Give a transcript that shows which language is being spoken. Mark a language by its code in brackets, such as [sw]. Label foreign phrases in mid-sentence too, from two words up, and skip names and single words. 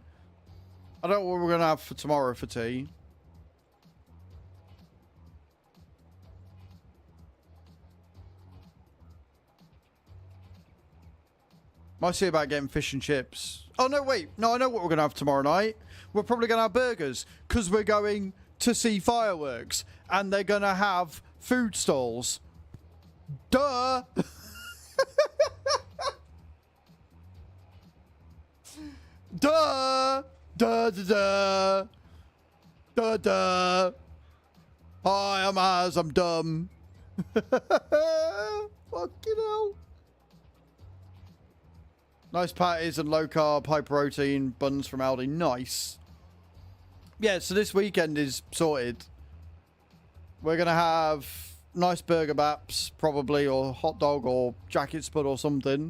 [en] I don't know what we're going to have for tomorrow for tea. Might see about getting fish and chips. Oh, no, wait. No, I know what we're going to have tomorrow night. We're probably going to have burgers because we're going to see fireworks and they're going to have food stalls. Duh. Duh. Duh, duh, duh. Duh, duh. Hi, I'm Az. I'm dumb. Fucking hell. Nice patties and low carb, high protein buns from Aldi. Nice. Yeah, so this weekend is sorted. We're going to have nice burger baps, probably, or hot dog or jacket spud or something.